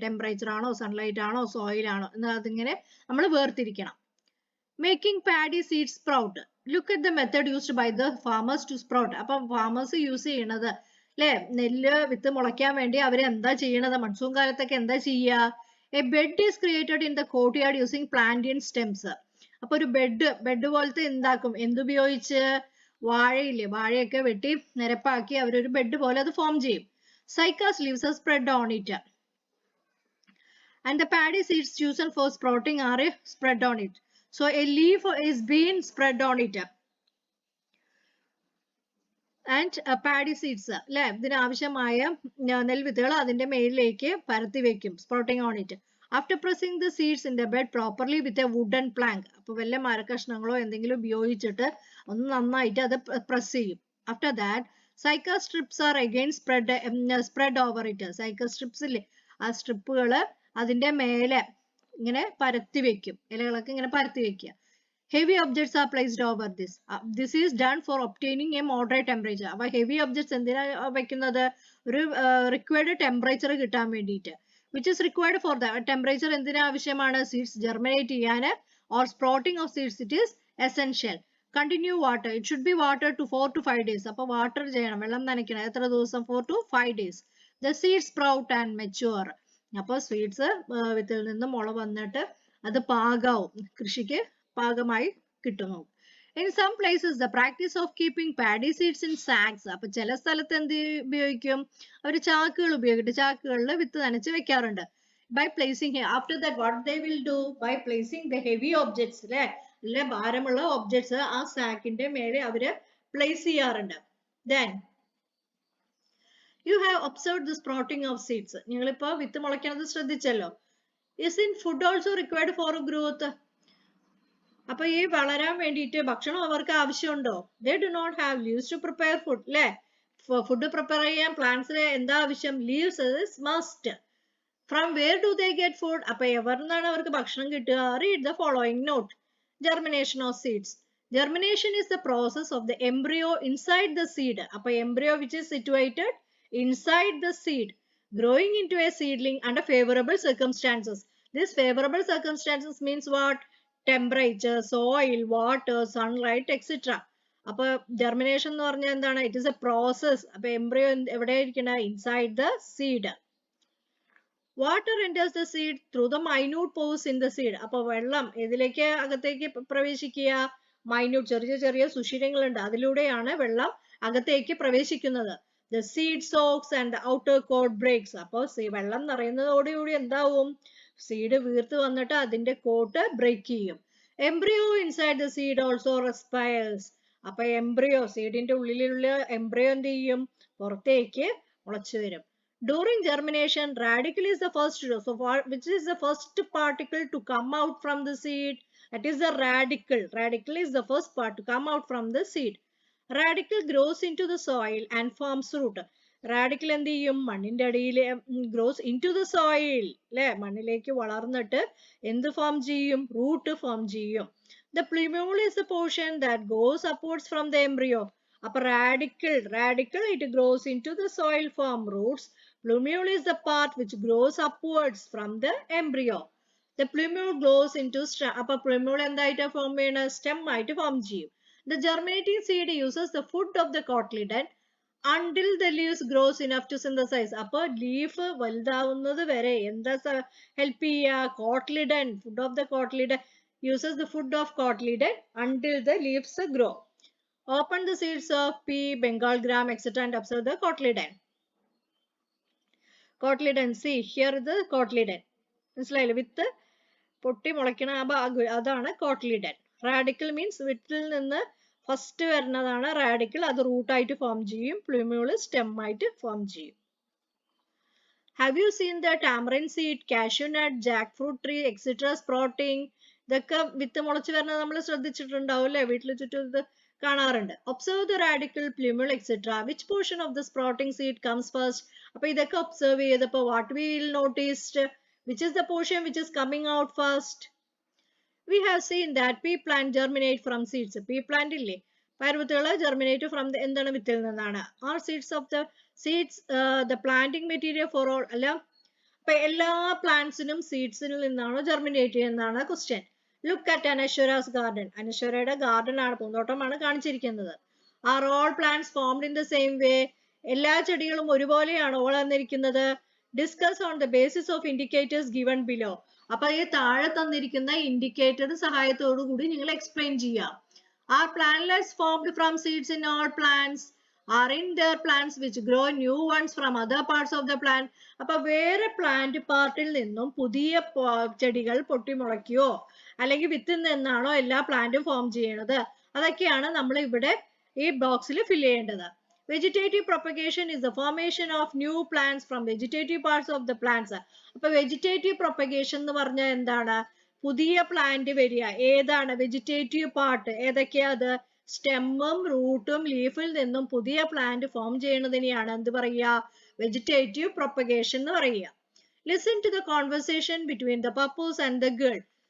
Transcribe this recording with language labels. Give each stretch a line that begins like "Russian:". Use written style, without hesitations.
Malayalam: Temperature ആണോ, sunlight ആണോ, soil ആണോ എന്നതിങ്ങനെ നമ്മൾ വേർതിരിക്കണം.
English: Making paddy seed sprout. Look at the method used by the farmers to sprout.
Malayalam: അപ്പൊ farmers use ചെയ്യണത് അല്ലെ, നെല്ല് വിത്ത് മുളയ്ക്കാൻ വേണ്ടി അവർ എന്താ ചെയ്യണത്? മൺസൂൺ കാലത്തൊക്കെ എന്താ ചെയ്യുക?
English: A bed is created in the courtyard using plantain stems.
Malayalam: അപ്പൊ ഒരു ബെഡ് പോലത്തെ എന്താക്കും? എന്തുപയോഗിച്ച്? വാഴയില്ലേ, വാഴയൊക്കെ വെട്ടി നിരപ്പാക്കി അവരൊരു ബെഡ് പോലെ അത് ഫോം ചെയ്യും.
English: Cycas leaves are spread on it. And the paddy seeds chosen for sprouting are spread on it. So a leaf is being spread on it.
Malayalam: And paddy seeds അല്ലെ, ഇതിനാവശ്യമായ നെൽവിത്തുകൾ അതിന്റെ മേലിലേക്ക് പരത്തി വെക്കും. Sprouting on it.
English: After pressing the seeds in the bed properly with a wooden plank.
Malayalam: അപ്പൊ വല്ല മരക്കഷ്ണങ്ങളോ എന്തെങ്കിലും ഉപയോഗിച്ചിട്ട് ഒന്ന് നന്നായിട്ട് അത് പ്രസ് ചെയ്യും.
English: After that സൈക്ക strips are again spread over it.
Malayalam: സൈക്ക strips ഇല്ലേ, ആ സ്ട്രിപ്പുകൾ അതിന്റെ മേലെ ഇങ്ങനെ പരത്തി വെക്കും. ഇലകളൊക്കെ ഇങ്ങനെ പരത്തി വെക്കുക.
English: Heavy objects are placed over this. This is done for obtaining a moderate temperature.
Malayalam: അപ്പോൾ heavy objects എന്തിനാ വെക്കുന്നത്? ഒരു required temperature കിട്ടാൻ വേണ്ടിയിട്ട്.
English: Which is required for the temperature
Malayalam: എന്തിനാ ആവശ്യമാണ്?
English: Seeds germinate ചെയ്യാൻ or sprouting of seeds it is essential. Continue water. It should be watered to 4 to 5 days.
Malayalam: അപ്പോൾ വാട്ടർ ചെയ്യണം, വെള്ളം നനയ്ക്കണം. എത്ര ദിവസം?
English: 4 to 5 days. The seeds sprout and mature.
Malayalam: അപ്പോൾ seeds വിത്തിൽ നിന്ന് മുള വന്നിട്ട് അത് പാകാവും, കൃഷിക്ക് പാകമായി കിട്ടുന്നു.
English: In some places the practice of keeping paddy seeds in sacks.
Malayalam: അപ്പൊ ചില സ്ഥലത്ത് എന്ത് ഉപയോഗിക്കും? അവർ ചാക്കുകൾ ഉപയോഗിച്ചിട്ട് ചാക്കുകളിൽ വിത്ത് നനച്ച് വെക്കാറുണ്ട്.
English: By placing after that what they will do? By placing the heavy objects
Malayalam: അല്ലെ ഭാരമുള്ള ഒബ്ജക്ട്സ് ആ സാക്കിന്റെ മേലെ അവര് പ്ലേസ് ചെയ്യാറുണ്ട്.
English: Then you have observed the sprouting of seeds.
Malayalam: നിങ്ങളിപ്പോ വിത്ത് മുളയ്ക്കുന്നത് ശ്രദ്ധിച്ചല്ലോ.
English: Is in food also required for growth?
Malayalam: അപ്പൊ ഈ വളരാൻ വേണ്ടിയിട്ട് ഭക്ഷണം അവർക്ക് ആവശ്യമുണ്ടോ?
English: They do not have leaves to prepare food.
Malayalam: അല്ലെ, ഫുഡ് പ്രിപ്പയർ ചെയ്യാൻ പ്ലാന്റ്സിന് എന്താ ആവശ്യം?
English: Leaves is must. From where do they get food?
Malayalam: അപ്പൊ എവിടുന്നാണ് അവർക്ക് ഭക്ഷണം കിട്ടുക?
English: Read the following note. Germination of seeds. Germination is the process of the embryo inside the seed. അപ്പൊ embryo which is situated inside the seed. growing into a seedling under favorable circumstances. These favorable circumstances means what? Temperature, soil, water, sunlight, etc.
Malayalam: അപ്പൊ germination എന്ന് പറഞ്ഞാൽ എന്താണ്?
English: It is a process.
Malayalam: അപ്പൊ embryo എവിടെ ഇരിക്കണ?
English: Inside the seed. Water enters the seed through the minute pores in the seed.
Malayalam: അപ്പൊ വെള്ളം ഇതിലേക്ക് അകത്തേക്ക് പ്രവേശിക്കുക? മൈന്യൂട്ട് ചെറിയ ചെറിയ സുഷിരങ്ങളുണ്ട്, അതിലൂടെയാണ് വെള്ളം അകത്തേക്ക് പ്രവേശിക്കുന്നത്.
English: The seed soaks and the outer coat breaks.
Malayalam: അപ്പോൾ വെള്ളം നിറയുന്നതോടുകൂടി എന്താവും? സീഡ് വീർത്ത് വന്നിട്ട് അതിന്റെ കോട്ട് ബ്രേക്ക് ചെയ്യും.
English: Embryo inside the seed also respires.
Malayalam: അപ്പൊ എംബ്രിയോ, സീഡിന്റെ ഉള്ളിലുള്ള എംബ്രിയോ എന്ത് ചെയ്യും? പുറത്തേക്ക് മുളച്ചു വരും.
English: During germination, radicle is the first, so which is the first particle to come out from the seed? That is the radicle. Radicle is the first part to come out from the seed. Radicle grows into the soil and forms root.
Malayalam: Radicle എന്ത് ചെയ്യും? മണ്ണിന്റെ അടിയിൽ
English: grows into the soil,
Malayalam: അല്ലെ? മണ്ണിലേക്ക് വളർന്നിട്ട് എന്ത് form ചെയ്യും? Root form ചെയ്യും.
English: The plumule is the portion that goes upwards from the embryo. അപ്പൊ radicle it grows into the soil, form roots. Plumule is the part which grows upwards from the embryo. The plumule grows into stem.
Malayalam: അപ്പൊ plumule എന്തായിട്ട് form ചെയ്യണ? Stem ആയിട്ട് form ചെയ്യും.
English: The germinating seed uses the food of the cotyledon until the leaves grows enough to synthesize.
Malayalam: അപ്പൊ leaf വലുതാവുന്നത് വരെ എന്താ help ചെയ്യുക?
English: cotyledon, food of the cotyledon uses the food of cotyledon until the leaves grow. Open the seeds of pea, Bengal gram, etc. and observe the cotyledon. Cotyledon, see here the cotyledon. മനസ്സിലായില്ലേ?
Malayalam: വിത്ത് പൊട്ടി മുളയ്ക്കണ ആ ഭാഗം അതാണ് cotyledon. Radicle means വിത്തിൽ നിന്ന് first വരുന്നതാണ് radical. അത് റൂട്ടായിട്ട് form ചെയ്യും. പ്ലൂമ്യൂള് സ്റ്റെം ആയിട്ട് ഫോം ചെയ്യും.
English: Have you seen the tamarind seed, cashew nut, jackfruit tree, etc. sprouting?
Malayalam: ഇതൊക്കെ വിത്ത് മുളച്ച് വരുന്നത് നമ്മൾ ശ്രദ്ധിച്ചിട്ടുണ്ടാവും അല്ലെ? വീട്ടിൽ ചുറ്റും ഇത് കാണാറുണ്ട്.
English: Observe the radicle, plumule, etc. Which portion of the sprouting seed comes first?
Malayalam: അപ്പൊ ഇതൊക്കെ ഒബ്സർവ് ചെയ്തപ്പോ
English: what we will noticed? Which is the portion which is coming out first? We have seen that pea plant germinate from seeds. Pea plant ഇല്ലേ? പയർവിത്തുകൾ germinate from the എന്താണ്?
Malayalam: വിത്തിൽ നിന്നാണ്.
English: Are seeds the planting material for all?
Malayalam: അല്ല, അപ്പൊ എല്ലാ പ്ലാന്റ്സിനും സീഡ്സിൽ നിന്നാണോ germinate ചെയ്യുന്നതാണ് question.
English: Look at Anashwara's garden.
Malayalam: അനശ്വരയുടെ garden ആണ്, പൂന്തോട്ടമാണ് കാണിച്ചിരിക്കുന്നത്.
English: Are all plants formed in the same way?
Malayalam: എല്ലാ ചെടികളും ഒരുപോലെയാണോ വളർന്നിരിക്കുന്നത്?
English: Discuss on the basis of indicators given below.
Malayalam: അപ്പൊ ഈ താഴെ തന്നിരിക്കുന്ന ഇൻഡിക്കേറ്റർ സഹായത്തോടു കൂടി നിങ്ങൾ എക്സ്പ്ലെയിൻ ചെയ്യാം.
English: Are plantlets formed from seeds in all plants? Are in there plants which grow new ones from other parts of the plant?
Malayalam: അപ്പൊ വേറെ പ്ലാന്റ് പാർട്ടിൽ നിന്നും പുതിയ ചെടികൾ പൊട്ടിമുളയ്ക്കുകയോ അല്ലെങ്കിൽ വിത്തിൽ നിന്നാണോ എല്ലാ പ്ലാന്റും ഫോം ചെയ്യണത്? അതൊക്കെയാണ് നമ്മൾ ഇവിടെ ഈ ബോക്സിൽ ഫിൽ ചെയ്യേണ്ടത്.
English: Vegetative propagation is the formation of new plants from vegetative parts of the plants.
Malayalam: അപ്പൊ vegetative propagation എന്ന് പറഞ്ഞാൽ എന്താണ്? പുതിയ പ്ലാന്റ് വരിക. ഏതാണ് വെജിറ്റേറ്റീവ് പാർട്ട്? ഏതൊക്കെയാ അത്? സ്റ്റെമ്മും റൂട്ടും ലീഫിൽ നിന്നും പുതിയ പ്ലാന്റ് ഫോം ചെയ്യുന്നതിനെയാണ് എന്ത് പറയുക?
English: vegetative propagation
Malayalam: എന്ന് പറയുക.
English: Listen to the conversation between the Pappu's and the girl.